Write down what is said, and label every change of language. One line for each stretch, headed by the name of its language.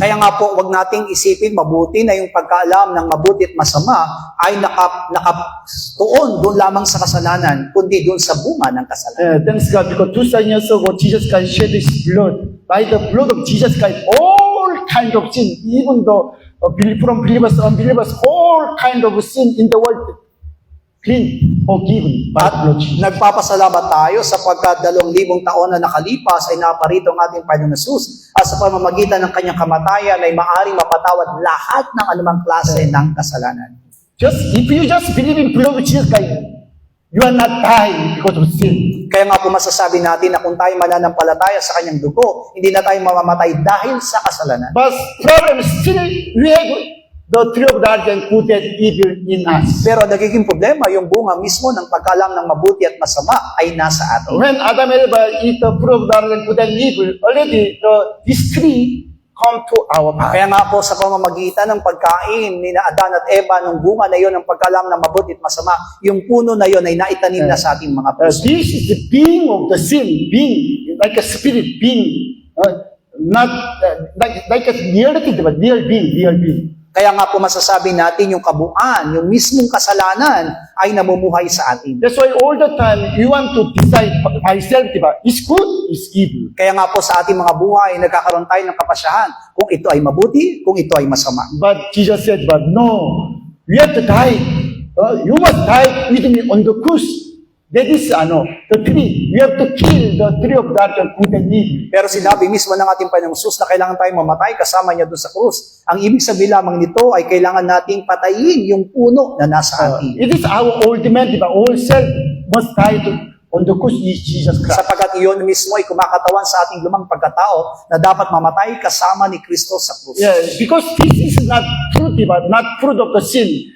Filipino: Kaya nga po, wag nating isipin mabuti na yung pagkaalam ng mabuti at masama ay nakatuon doon lamang sa kasalanan, kundi doon sa bunga ng kasalanan.
English: Thanks God, because 2,000 years ago, Jesus Christ shed His blood. By the blood of Jesus Christ, all kind of sin, even though from believers, unbelievers, all kind of sin in the world, clean, forgiven by the blood of Jesus.
Filipino: Nagpapasalamat tayo sapagkat 2,000 taon na nakalipas ay naparito ang ating Panginoon Jesus at sa pamamagitan ng kanyang kamatayan ay maaaring mapatawad lahat ng anumang klase ng kasalanan.
English: If you just believe in blood of Jesus Christ, you are not dying because of sin.
Filipino: Kaya nga po masasabi natin na kung tayo mananampalataya sa kanyang dugo, hindi na tayo mamamatay dahil sa kasalanan.
English: But problem is still, we have the tree of knowledge and good and evil in us.
Filipino: Pero nagiging problema, yung bunga mismo ng pagkaalam ng mabuti at masama ay nasa atin.
English: When Adam and Eve eat the fruit of knowledge and good and evil, already this tree come to our path.
Filipino: Kaya nga po sa pamamagitan ng pagkain ni na Adan at Eva, nung bunga na yon ng pagkaalam ng mabuti at masama, yung puno na yon ay naitanim na sa ating mga puso.
English: This is the being of the sin, being like a spirit being, not like a reality, but real being.
Filipino: Kaya nga po masasabi natin yung kabuuan, yung mismong kasalanan ay namumuhay sa atin.
English: That's why all the time you want to decide by self, diba? Is good, is evil.
Filipino: Kaya nga po sa ating mga buhay, nagkakaroon tayo ng kapasyahan kung ito ay mabuti, kung ito ay masama.
English: But Jesus said, but no, we have to die. You must die with me on the cross. That is, the tree. We have to kill the tree of knowledge and good and evil.
Filipino: Pero sinabi mismo ng ating Panginoong Jesus na kailangan tayong mamatay kasama niya doon sa krus. Ang ibig sabihin lamang nito ay kailangan nating patayin yung puno na nasa atin.
English: It is our old man, diba? All self must die on the cross is Jesus Christ.
Filipino: Sapagkat iyon mismo ay kumakatawan sa ating lumang pagkatao na dapat mamatay kasama ni Kristo sa krus.
English: Yeah, because this is not fruit, diba? Not fruit of the sin.